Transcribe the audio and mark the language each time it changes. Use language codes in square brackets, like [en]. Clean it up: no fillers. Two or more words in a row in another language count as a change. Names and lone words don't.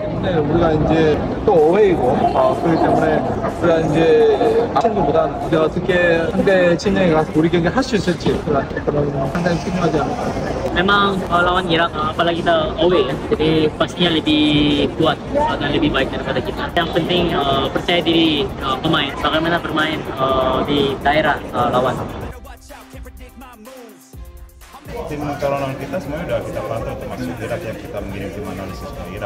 [ko] 네, 우리가 이제 또 어웨이고, 그렇기 때문에 우리가 이제 친구보다 우리가 어떻게 상대 진영에 가서 우리 경기 할 수 있을지 그런 상당히 중요하지 않을까. [id] Memang lawan Irak apalagi kita away ya, jadi pastinya lebih kuat dan lebih baik daripada kita. Yang penting percaya diri pemain, bagaimana bermain di daerah lawan. Tim kalau lawan kita semuanya udah kita pantau, termasuk Irak yang kita mengirim tim analisis ke Irak.